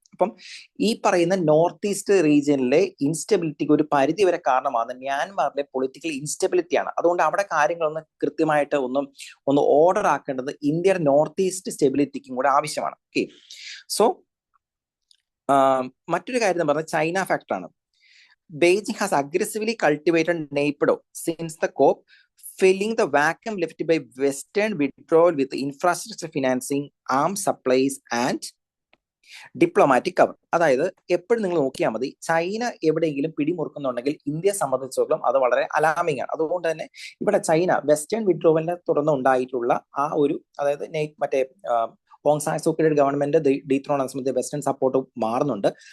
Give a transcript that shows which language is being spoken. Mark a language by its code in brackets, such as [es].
[ml] അപ്പം ഈ പറയുന്ന നോർത്ത് ഈസ്റ്റ് റീജിയനിലെ ഇൻസ്റ്റബിലിറ്റിക്ക് ഒരു പരിധി വരെ കാരണമാകുന്ന മ്യാൻമാറിലെ പൊളിറ്റിക്കൽ ഇൻസ്റ്റബിലിറ്റിയാണ്. അതുകൊണ്ട് അവിടെ കാര്യങ്ങളൊന്ന് കൃത്യമായിട്ട് ഒന്ന് ഓർഡർ ആക്കേണ്ടത് ഇന്ത്യയുടെ നോർത്ത് ഈസ്റ്റ് സ്റ്റെബിലിറ്റിക്കും കൂടെ ആവശ്യമാണ്. ഓക്കെ, സോ മറ്റൊരു കാര്യം എന്ന് പറഞ്ഞാൽ ചൈന ഫാക്ടറാണ്. [en] Beijing has aggressively cultivated NAPDO since the COP, filling the vacuum left by Western withdrawal with infrastructure financing, arms supplies, and diplomatic cover. [ml] അതായത് എപ്പോഴും നിങ്ങൾ നോക്കിയാൽ മതി, ചൈന എവിടെയെങ്കിലും പിടിമുറുക്കുന്നുണ്ടെങ്കിൽ ഇന്ത്യയെ സംബന്ധിച്ചിടത്തോളം അത് വളരെ അലാമിംഗ് ആണ്. അതുകൊണ്ട് തന്നെ ഇവിടെ ചൈന വെസ്റ്റേൺ വിഡ്രോവലിനെ തുടർന്ന് ഉണ്ടായിട്ടുള്ള ആ ഒരു, അതായത് മറ്റേ ഓങ് സാൻ സൂക്കിയുടെ ഗവൺമെന്റ് ഡീത്രോൺ ആകുന്ന സമയത്ത് വെസ്റ്റേൺ സപ്പോർട്ട് മാറുന്നുണ്ട്.